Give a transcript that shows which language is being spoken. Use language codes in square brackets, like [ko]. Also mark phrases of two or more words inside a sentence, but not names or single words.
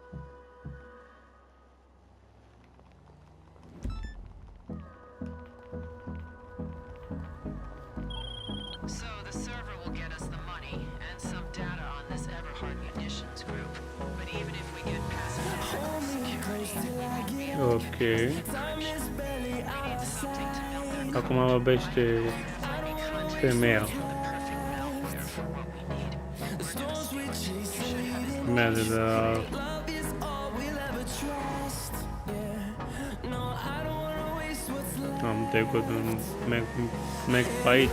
[en] So the server will get us the money and some data on this Everhard munitions group. But even if we get past physical security, we won't be able to Ok. get encryption. We need something to build their [ro] Acum vorbește [en] finding context [ro] femeia. [en] the perfect malware for what we need. You should have it. [ro] Merge de la... Am trecut un Mac pe aici.